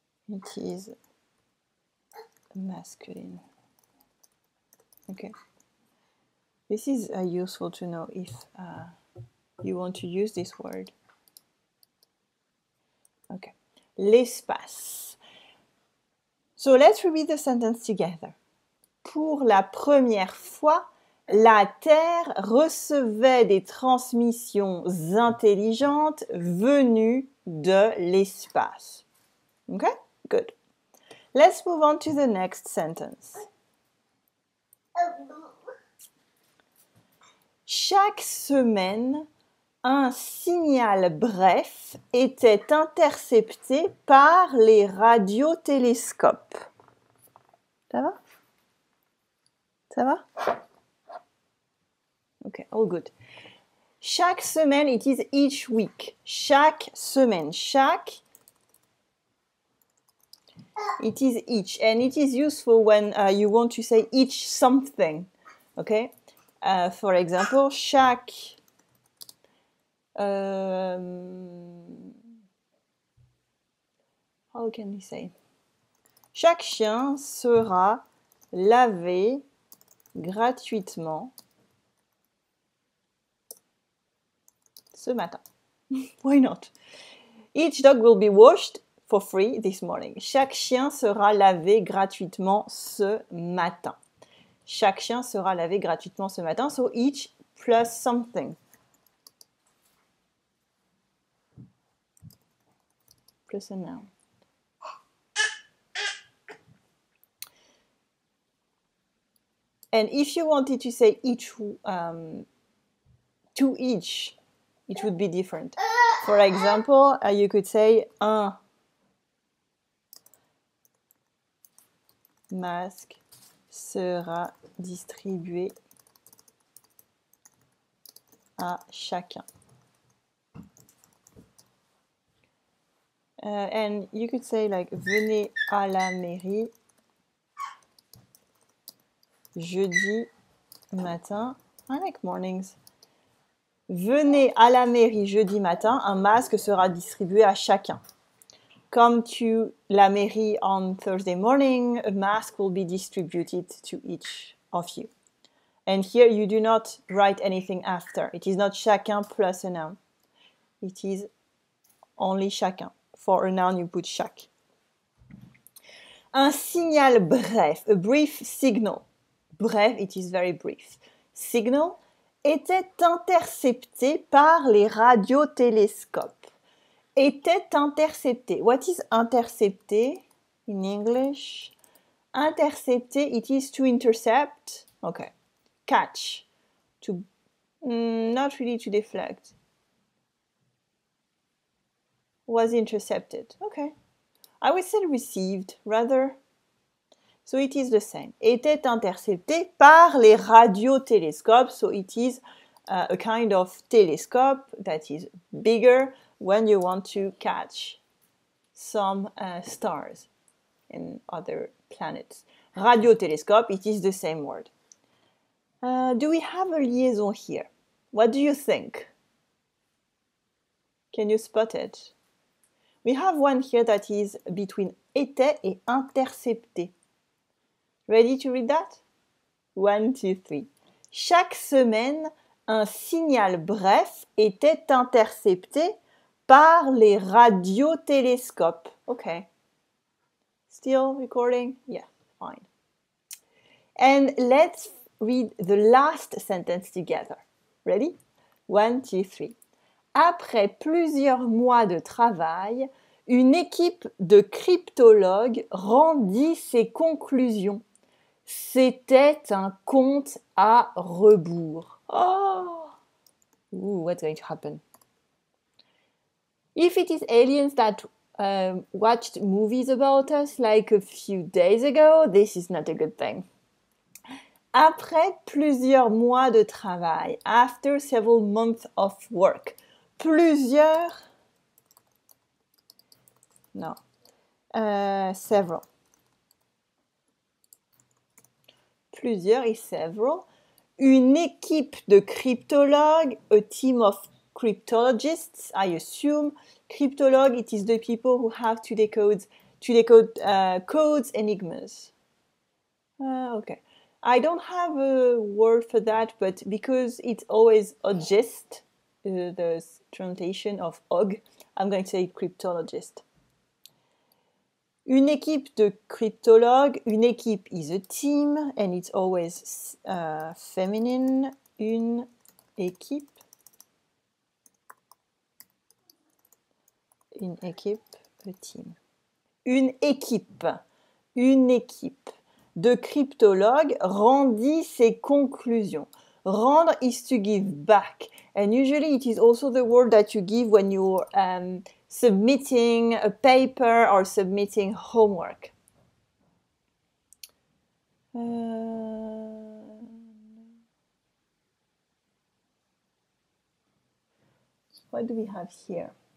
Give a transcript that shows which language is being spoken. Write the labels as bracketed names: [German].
[English] It is masculine. Okay. This is useful to know if you want to use this word. Okay. L'espace. So let's repeat the sentence together. [French] Pour la première fois, la Terre recevait des transmissions intelligentes venues de l'espace. [English] Okay? Good. Let's move on to the next sentence. [French] Chaque semaine, un signal bref était intercepté par les radiotélescopes. Ça va? Ça va? [English] Okay, all good. [French] Chaque semaine, [English] it is each week. Chaque semaine. Chaque, it is each. And it is useful when you want to say each something. Okay? For example, [French] chaque... [English] how can we say? [French] Chaque chien sera lavé gratuitement ce matin. [English] Why not? Each dog will be washed for free this morning. [French] Chaque chien sera lavé gratuitement ce matin. Chaque chien sera lavé gratuitement ce matin. [English] So each plus something. Plus a noun. And if you wanted to say each, to each, it would be different. For example, you could say [French] un masque sera distribué à chacun. [English] And you could say like [French] venez à la mairie jeudi matin. [English] I like mornings. [French] Venez à la mairie jeudi matin, un masque sera distribué à chacun. [English] Come to la mairie on Thursday morning, a mask will be distributed to each of you. And here you do not write anything after. It is not chacun plus a noun. It is only chacun. For a noun, you put chaque. [French] Un signal bref, [English] a brief signal. Bref, it is very brief. [French] Signal était intercepté par les radiotélescopes. Était intercepté. [English] What is intercepté in English? [French] Intercepté, [English] it is to intercept. Okay. Catch. To not really to deflect. Was intercepted. Okay. I would say received, rather. So it is the same. [French] Était intercepté par les radiotélescopes. [English] So it is a kind of telescope that is bigger when you want to catch some stars and other planets. Radiotélescope, it is the same word. Do we have a liaison here? What do you think? Can you spot it? We have one here that is between était et intercepté. Ready to read that? 1, 2, 3. [French] Chaque semaine, un signal bref était intercepté par les radiotélescopes. [English] Okay. Still recording? Yeah, fine. And let's read the last sentence together. Ready? 1, 2, 3. [French] Après plusieurs mois de travail, une équipe de cryptologues rendit ses conclusions. C'était un compte à rebours. Oh! [English] Ooh, what's going to happen? If it is aliens that watched movies about us like a few days ago, this is not a good thing. [French] Après plusieurs mois de travail, [English] after several months of work, [French] plusieurs, non, [English] several. Plusieurs is several. [French] Une équipe de cryptologues, [English] a team of cryptologists, I assume. Cryptologue, it is the people who have to decode codes, enigmas. Okay. I don't have a word for that, but because it's always ogist, the translation of og, I'm going to say cryptologist. [French] Une équipe de cryptologues, une équipe [English] is a team, and it's always feminine. [French] Une équipe. Une équipe, [English] a team. [French] Une équipe de cryptologues rendit ses conclusions. [English] Rendre is to give back. And usually it is also the word that you give when you're submitting a paper or submitting homework. What do we have here?